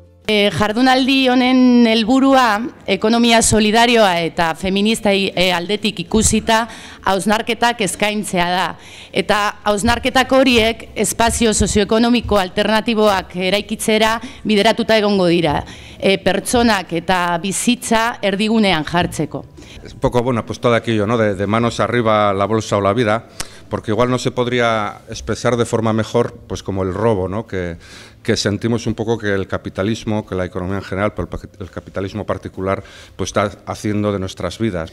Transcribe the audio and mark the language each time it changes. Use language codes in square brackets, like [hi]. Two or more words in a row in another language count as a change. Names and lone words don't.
[eu] Jardunaldi honen helburua ekonomia solidarioa eta feminista aldetik ikusita hausnarketak eskaintzea da. Eta hausnarketak horiek espazio sozioekonomiko alternatiboak eraikitzera bideratuta egongo dira. Pertsonak eta bizitza erdigunean jartzeko. [es] Es un poco, bueno, pues todo aquello, ¿no? De manos arriba la bolsa o la vida, porque igual no se podría expresar de forma mejor, pues como el robo, ¿no? Que sentimos un poco que el capitalismo, que la economía en general, pero el capitalismo particular, pues está haciendo de nuestras vidas.